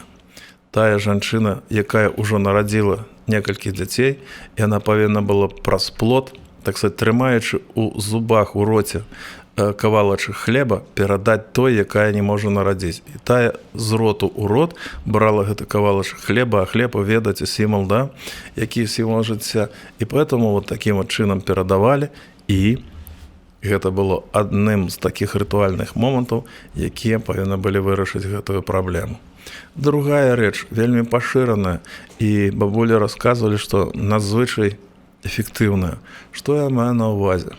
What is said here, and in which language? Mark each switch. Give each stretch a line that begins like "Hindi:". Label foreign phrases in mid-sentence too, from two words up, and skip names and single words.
Belarusian: Тая жанчына, якая ўжо нарадзіла некалькі дзяцей, яна павінна была праз плот,
Russian: так сказать,
Belarusian: трымаючы ў зубах, у роце кавалачак хлеба, перадаць той, якая не можа нарадзіць. І тая з роту ў рот брала гэты кавалачак хлеба, а хлеб, ведаце, сімвал, да? Які сімвал жыцця. І
Russian: поэтому вот таким вот
Belarusian: чынам перадавалі, і гэта было адным з такіх рытуальных момантаў, якія павінны былі вырашыць гэтую праблему. Другая рэч, вельмі пашыраная, і бабулі расказвалі, што надзвычай эфектыўная. Што я маю на ўвазе?